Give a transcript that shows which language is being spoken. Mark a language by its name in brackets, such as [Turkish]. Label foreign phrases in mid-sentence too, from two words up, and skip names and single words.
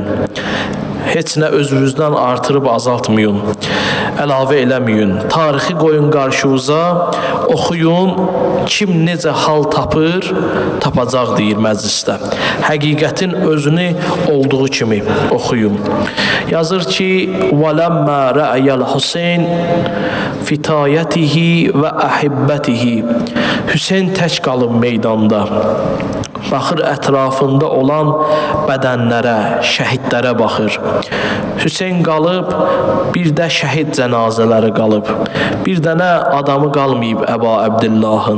[Azerbaijani] Heç nə özünüzdən artırıb azaltmayın, əlavə eləməyin. Tarixi qoyun qarşınıza, oxuyun, kim necə hal tapır, tapacaq deyir məclisdə. Həqiqətin özünü olduğu kimi oxuyun. Yazır ki, [Arabic] وَلَمَّا رَأَيَ الْحُسَيْنِ فِتَایَتِهِ وَأَحِبَّتِهِ. [Azerbaijani] Hüseyn tək qalıb meydanda. Baxır ətrafında olan bədənlərə, şəhidlərə baxır. Hüseyn qalıb, bir də şəhid cənazələri qalıb. Bir dənə adamı qalmayıb Əba Əbdillahın.